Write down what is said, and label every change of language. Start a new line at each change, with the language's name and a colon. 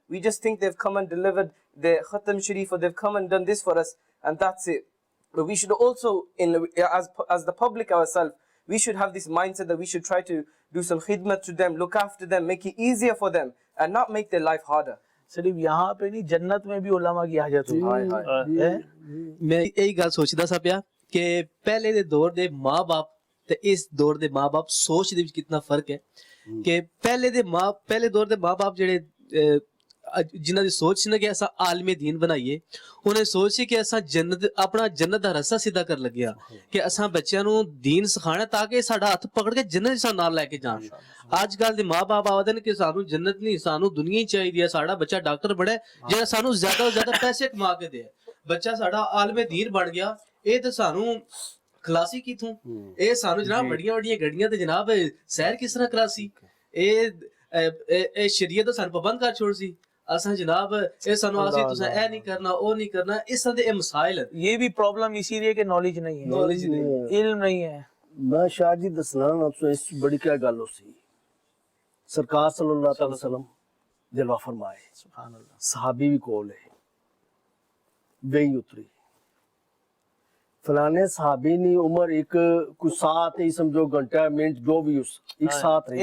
English: We just think they've come and delivered the Khatam Sharif, or they've come and done this for us, and that's it. But we should also, as the public ourselves, we should have this mindset that we should try to do some khidmat to them, look after them, make it easier for them, and not make their life harder.
Urdu: صرف یہاں پہ نہیں, جنت میں بھی علماء کی حاجت ہوئی ہے.
Punjabi: میں یہی گل سوچدا سا پیا کہ پہلے دے دور دے ماں باپ تے اس دور دے ماں باپ سوچ دے وچ کتنا فرق ہے. کہ پہلے دور دے ماں باپ جڑے جنہاں دی سوچ سی نا کہ ایسا عالم دین بنائیے, انہیں سوچ سی کہ ایسا جنت اپنا جنت دا رستہ سیدھا کر لگیا کہ اساں بچیاں نو دین سکھانا تاکہ ساڈا ہاتھ پکڑ کے جنت سا نال لے کے جان. اج کل دے ماں باپ آوندے نے کہ سانو جنت نہیں, سانو دنیا ہی چاہیے, ساڈا بچہ ڈاکٹر بنے جڑا سانو زیادہ تو زیادہ پیسے کما کے دے, بچہ ساڈا عالم دین بن گیا, اے تے سانو کھلاسی کیتھوں, اے سانو جناب بڑیاں بڑیاں گڈیاں تے جناب سیر کس طرح کراسی, اے شریعت تو سانو پابند کر چھوڑ سی. اساں جناب اے سانو آسی تساں اے نہیں کرنا او نہیں کرنا, اس طرح دے اے مسائل ہیں.
Urdu: یہ بھی پرابلم اسی لیے کہ نالج نہیں ہے, علم نہیں ہے.
Punjabi: میں شاہ جی دسنا نا اس بڑی کیا گل ہو سی. سرکار صلی اللہ علیہ وسلم جلوہ فرمائے, سبحان اللہ, صحابی بھی کول ہے, وہی اتری فلانے صحابی نے عمر ایک کچھ ساتھ ہی سمجھو گھنٹہ منٹ جو بھی اس ایک ساتھ رہی,